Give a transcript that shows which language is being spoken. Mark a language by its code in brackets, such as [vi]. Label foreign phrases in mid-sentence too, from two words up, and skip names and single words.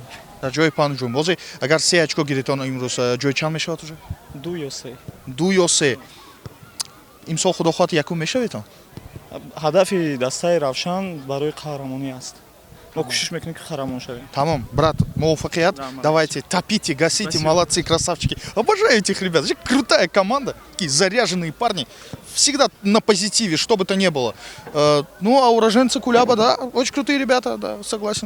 [tg] Дар ҷои панҷум. Бозӣ агар 3 очко гиред, он имрӯз ҷои чанд мешавад уже? 2 ё 3. 2 ё 3. Имсол худохоҳати якум мешавед? ҳадафи дастаи Равшан барои қаҳрамонӣ аст. Мо кӯшиш мекунем ки қаҳрамон шавем. Тамом, брат, муваффақият. [ru] Давайте, топите, гасите, спасибо. Молодцы, красавчики. Обожаю этих ребят. Крутая команда, такие заряженные парни. Всегда на позитиве, что бы то ни было. Ну, а уроженцы Куляба, да, очень крутые ребята, да, согласен.